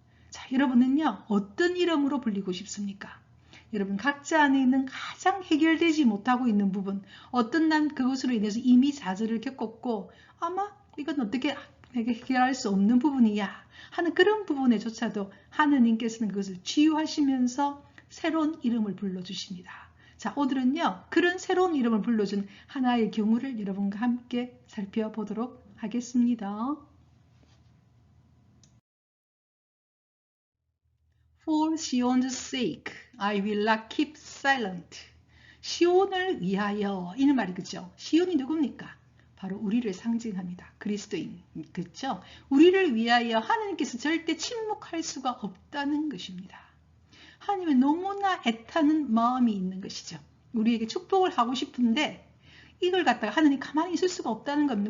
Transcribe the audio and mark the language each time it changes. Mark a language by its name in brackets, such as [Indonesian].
[Korean] 자, 여러분은요, 어떤 이름으로 불리고 싶습니까? 여러분 각자 안에 있는 가장 해결되지 못하고 있는 부분, 어떤 난 그것으로 인해서 이미 좌절을 겪었고 아마 이건 어떻게 해결할 수 없는 부분이야 하는 그런 부분에조차도 하느님께서는 그것을 치유하시면서 새로운 이름을 불러주십니다. 자, 오늘은요, 그런 새로운 이름을 불러준 하나의 경우를 여러분과 함께 살펴보도록 하겠습니다. [English] For Sion's sake, I will not keep silent. [Korean] 시온을 위하여, 이는 말이 그죠? 시온이 누굽니까? 바로 우리를 상징합니다. 그리스도인, 그렇죠? 우리를 위하여 하나님께서 절대 침묵할 수가 없다는 것입니다. 하나님은 너무나 애타는 마음이 있는 것이죠. 우리에게 축복을 하고 싶은데 이걸 갖다가 하나님 가만히 있을 수가 없다는 겁니다.